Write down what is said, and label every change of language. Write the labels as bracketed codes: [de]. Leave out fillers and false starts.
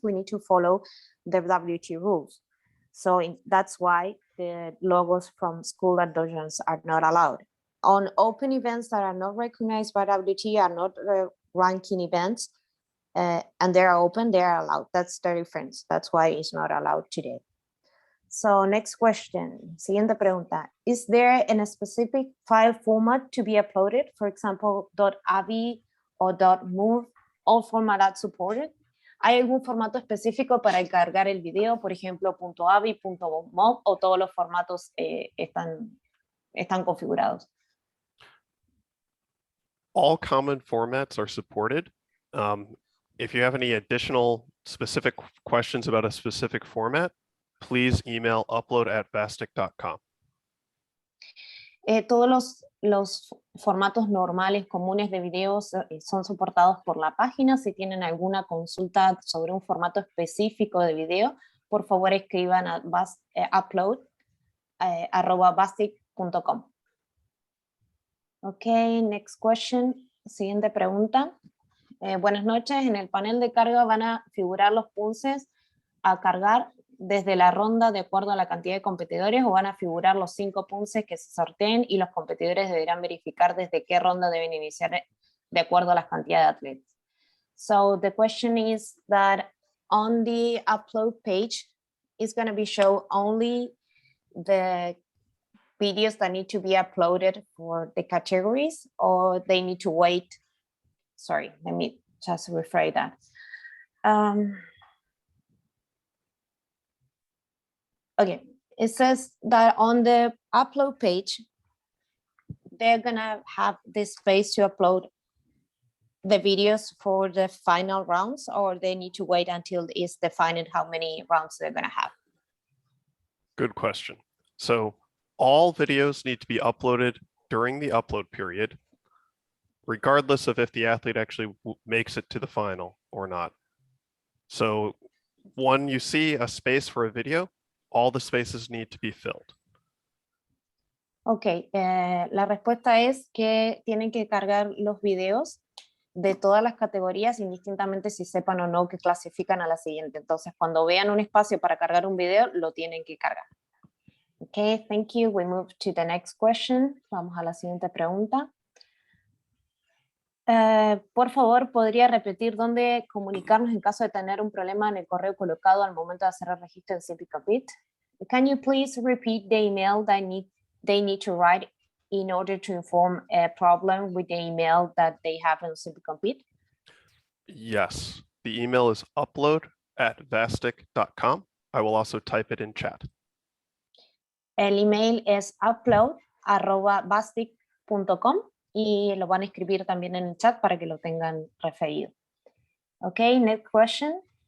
[en] We need to follow the WT rules. So that's why the logos from school and dojans are not allowed. On open events that are not recognized by WT are not ranking events and they're open, they're allowed. That's the difference. That's why it's not allowed today. So next question, [es] siguiente pregunta. [en] Is there a specific file format to be uploaded? For example, .avi or .mov, all format supported. [es] ¿Hay algún formato específico para cargar el video? Por ejemplo, .avi, .mov o todos los formatos están configurados. [en] All common formats are supported. If you have any additional specific questions about a specific format, please email upload@vastic.com. [es] Todos los formatos normales, comunes de videos son soportados por la página. Si tienen alguna consulta sobre un formato específico de video, por favor escriban a upload@vastic.com. [en] Ok, next question. [es] Siguiente pregunta. Buenas noches. En el panel de carga van a figurar los punces a cargar desde la ronda de acuerdo a la cantidad de competidores, o van a figurar los 5 Poomsae que se sorteen y los competidores deberán verificar desde qué ronda deben iniciar de acuerdo a las cantidades de atletas? [en] So the question is that on the upload page, it's going to be show only the videos that need to be uploaded for the categories, or they need to wait. Sorry, let me just rephrase that. Okay, it says that on the upload page, they're gonna have this space to upload the videos for the final rounds, or they need to wait until it's defined how many rounds they're gonna have? Good question. So all videos need to be uploaded during the upload period, regardless of if the athlete actually makes it to the final or not. So when you see a space for a video, all the spaces need to be filled. [es] Ok, la respuesta es que tienen que cargar los videos de todas las categorías, indistintamente si sepan o no que clasifican a la siguiente. Entonces, cuando vean un espacio para cargar un video, lo tienen que cargar. [en] Ok, thank you. We move to the next question. [es] Vamos a la siguiente pregunta. Por favor, ¿podría repetir dónde comunicarnos en caso de tener un problema en el correo colocado al momento de hacer el registro en CiviCompete? [en] Can you please repeat the email that they need to write in order to inform a problem with the email that they have in CiviCompete? Yes, the email is upload@vastic.com. I will also type it in chat. [es] El email es upload@vastic.com y lo van a escribir también en el chat para que lo tengan referido. [en] Okay, next question.